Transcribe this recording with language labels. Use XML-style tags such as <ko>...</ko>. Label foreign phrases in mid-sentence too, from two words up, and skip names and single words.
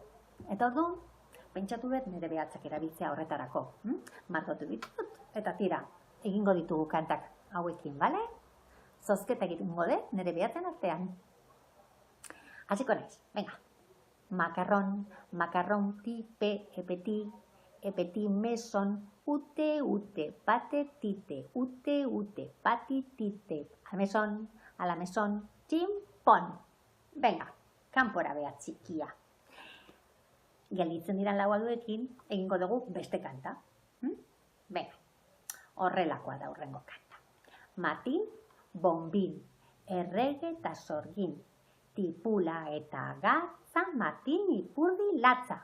<eu>Eta orduan, pentsatu dut nire behatzak erabiltzea horretarako. Margotu ditut, eta tira, egingo ditugu kantak hauekin, bale? Zozketa egingo dut nire behatzen artean. Hasiko naiz, venga. Makarron, tipe, epeti, meson, ute, patetite, ute, patitite, a la mesón, tximpon. Venga, kanpora beha txikia. Gelditzen diran lau alduekin, egingo dugu beste kanta. Venga, horrelakoa da hurrengo kanta. Matin, bombin, errege eta sorgin, tipula eta gatza, matin, ipurdi, latza.</eu>